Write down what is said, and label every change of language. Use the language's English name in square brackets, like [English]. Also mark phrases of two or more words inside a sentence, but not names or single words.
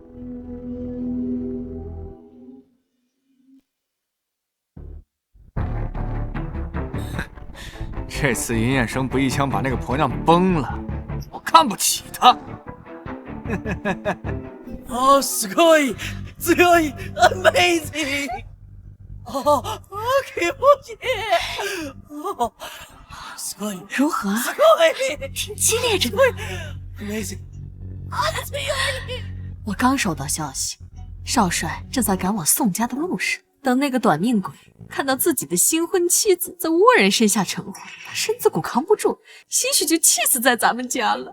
[Chinese] 这次尹衍生不一枪把那个婆娘崩了，我看不起他。哦， [Japanese] すごい，強い ，amazing！哦，気持ちいい。哦，すごい。 [Chinese] 如何？ [Japanese] すごい， [Chinese] 挺激烈着呢。 [Japanese] amazing！ 強い。 [Chinese] 我刚收到消息，少帅正在赶往宋家的路上。等那个短命鬼看到自己的新婚妻子在倭人身下成婚，他身子骨扛不住，兴许就气死在咱们家了。